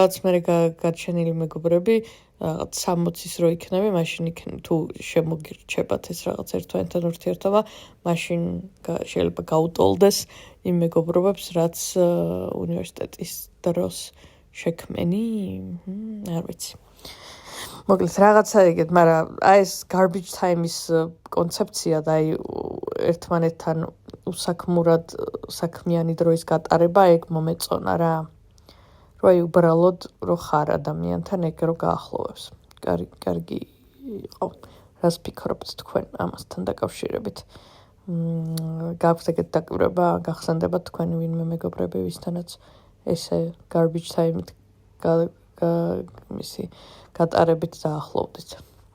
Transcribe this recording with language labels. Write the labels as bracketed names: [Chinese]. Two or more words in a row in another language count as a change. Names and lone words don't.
[Georgian] ალბათ 30-ს მერე გაჩენილი მეგობრები რაღაც 60-ის რო იქნები, მაშინ თუ შემოგირჩებათ ეს რაღაც ერთმანეთთან ურთიერთობა, მაშინ შეიძლება გაუტოლდეს იმ მეგობრობებს, რაც უნივერსიტეტის დროს შექმენი, არ ვიცი. მოკლედ რაღაცა ეგეთ, მაგრამ აი ეს [English] garbage time- [Georgian] ის კონცეფცია და აი ერთმანეთთან უსაქმურად საქმიანი დროის გატარება ეგ მომეწონა რა. რო აი უბრალოდ რო ხარ ადამიანთან ეგ რო გაახლოვებს. კარგი იყო. რას ფიქრობთ თქვენ ამასთან დაკავშირებით? გაქვთ ეგეთ დაკვირვება, გახსენდებათ თქვენი ვინმე მეგობრები, ვისთანაც ესე [English] garbage time- [Georgian] ით გატარებით დაახლოვდით?